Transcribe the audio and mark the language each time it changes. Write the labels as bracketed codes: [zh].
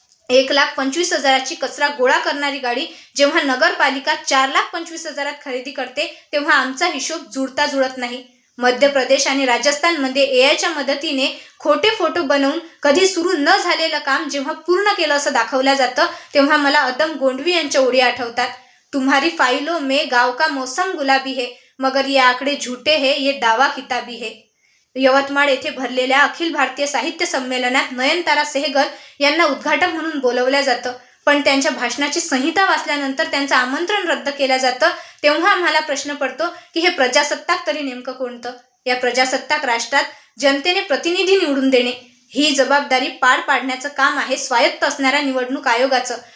[mr] 1,25,000ची कचरा गोळा करणारी गाडी जेव्हा नगरपालिका 4,25,000 खरेदी करते तेव्हा आमचा हिशोब जुळत नाही. मध्य प्रदेश आणि राजस्थानमध्ये एआयच्या मदतीने खोटे फोटो बनवून कधी सुरू न झालेलं काम जेव्हा पूर्ण केलं असं दाखवलं जातं तेव्हा मला अदम गोंडवी यांच्या ओळी आठवतात. [hi] तुम्हारी फाइलों में गाव का मौसम गुलाबी है, मगर ये आकडे झूठे है, ये दावा किताबी है. [mr] यवतमाळ येथे भरलेल्या अखिल भारतीय साहित्य संमेलनात नयनतारा सहगल यांना उद्घाटक म्हणून बोलवलं जातं, पण त्यांच्या भाषणाची संहिता वाचल्यानंतर त्यांचं आमंत्रण रद्द केलं जातं. तेव्हा आम्हाला प्रश्न पडतो की हे प्रजासत्ताक तरी नेमकं कोणतं? या प्रजासत्ताक राष्ट्रात जनतेने प्रतिनिधी निवडून देणे ही जबाबदारी पार पाडण्याचं काम आहे स्वायत्त असणाऱ्या निवडणूक आयोगाचं.